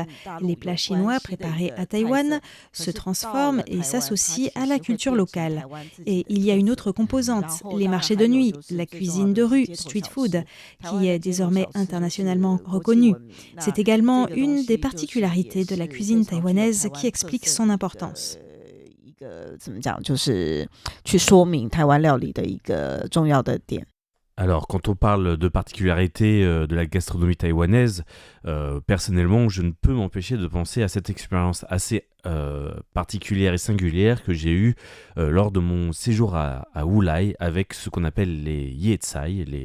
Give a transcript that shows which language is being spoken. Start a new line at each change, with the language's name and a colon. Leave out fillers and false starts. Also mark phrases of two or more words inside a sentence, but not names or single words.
French: Les plats chinois préparés à Taïwan se transforment et s'associent à la culture locale. Et il y a une autre composante, les marchés de nuit, la cuisine de rue,
English: street food,
French: qui est désormais internationalement reconnue. C'est également une des particularités de la cuisine taïwanaise qui explique son importance.
Chinese: 怎么讲，就是去说明台湾料理的一个重要的点。
French: Alors, quand on parle de particularités de la gastronomie taïwanaise, personnellement, je ne peux m'empêcher de penser à cette expérience assez particulière et singulière que j'ai eue lors de mon séjour à Wulai avec ce qu'on appelle les yecai,